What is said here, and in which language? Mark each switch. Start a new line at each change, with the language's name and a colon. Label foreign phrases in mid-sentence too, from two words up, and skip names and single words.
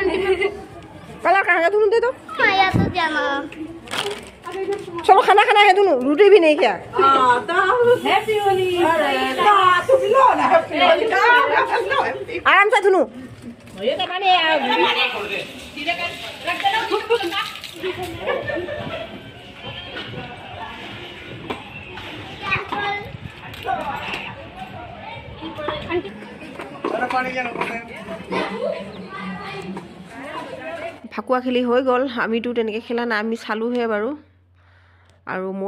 Hindi: कलर कहाँ है तुम दे दो आया तो जाना चलो खाना खाना है दोनों रोटी भी नहीं क्या हैप्पी होली आराम से दोनों ये तो माने सीधे कर रख देना
Assamese: ফাকুৱা খেলি হৈ গ'ল আমিতো তেনেকৈ খেলা নাই আমি চালোহে বাৰু আৰু মই